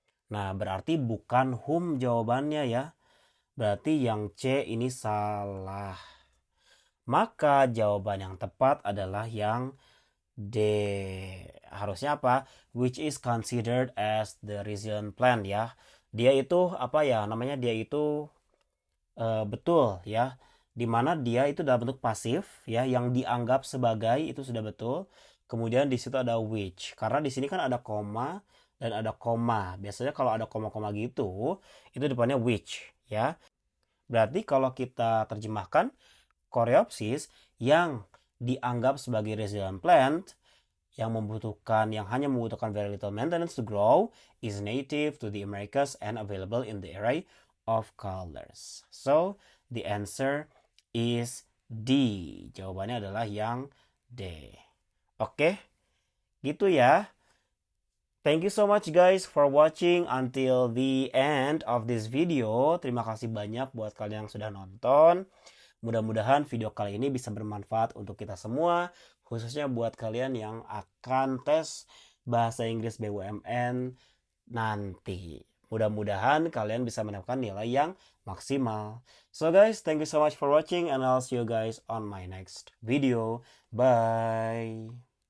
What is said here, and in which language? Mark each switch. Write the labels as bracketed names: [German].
[Indonesian] Nah, berarti bukan whom jawabannya ya. Berarti yang C ini salah. Maka jawaban yang tepat adalah yang D. Harusnya apa? [English] Which is considered as the resilient plant [Indonesian] ya. Dia itu apa ya namanya? Dia itu betul ya. Dimana dia itu dalam bentuk pasif ya, yang dianggap sebagai itu sudah betul. Kemudian di situ ada which. Karena di sini kan ada koma dan ada koma. Biasanya kalau ada koma-koma gitu, itu depannya which ya. Berarti kalau kita terjemahkan Coreopsis yang dianggap sebagai [English] resilient plant [Indonesian] yang hanya membutuhkan [English] very little maintenance to grow is native to the Americas and available in the array of colors. So the answer is D. [Indonesian] Jawabannya adalah yang D. Oke, gitu ya. [English] Thank you so much guys for watching until the end of this video. [Indonesian] Terima kasih banyak buat kalian yang sudah nonton. Mudah-mudahan video kali ini bisa bermanfaat untuk kita semua, khususnya buat kalian yang akan tes bahasa Inggris BUMN nanti. Mudah-mudahan kalian bisa mendapatkan nilai yang maksimal. [English] So guys, thank you so much for watching and I'll see you guys on my next video. Bye.